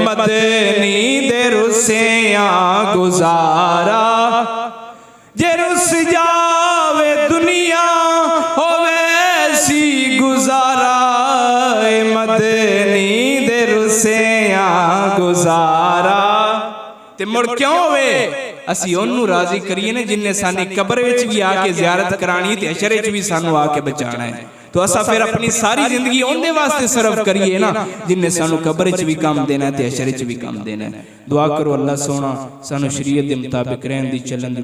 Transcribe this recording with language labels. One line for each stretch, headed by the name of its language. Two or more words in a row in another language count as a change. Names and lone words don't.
Punjabi: ਮਦਨੀ ਦੇ ਰੁੱਸਿਆਂ ਗੁਜ਼ਾਰਾ, ਜੇ ਰੁੱਸ ਜਾਵੇ ਦੁਨੀਆ ਹੋਵੇ ਸੀ ਗੁਜ਼ਾਰਾ। ਮਦਨੀ ਦੇ ਰੁੱਸਿਆਂ ਗੁਜ਼ਾਰਾ। ਤੇ ਮੁੜ ਕਿਉਂ ਹੋਵੇ? ਅਸੀਂ ਉਹਨੂੰ ਰਾਜ਼ੀ ਕਰੀਏ ਨੇ ਜਿਨਨੇ ਸਾਡੀ ਕਬਰ ਵਿੱਚ ਵੀ ਆ ਕੇ ਜ਼ਿਆਰਤ ਕਰਾਣੀ ਤੇ ਹਸ਼ਰ ਵਿੱਚ ਵੀ ਸਾਨੂੰ ਆ ਕੇ ਬਚਾਣਾ ਹੈ। तो असा फिर अपनी सारी जिंदगी उनके वास्ते सर्व करिए ना जिन्हें सानू कबर च भी काम देना है ते हशर च भी काम देना है। दुआ करो अल्लाह सोना सानू शरीयत के मुताबिक रहन दी चलन दी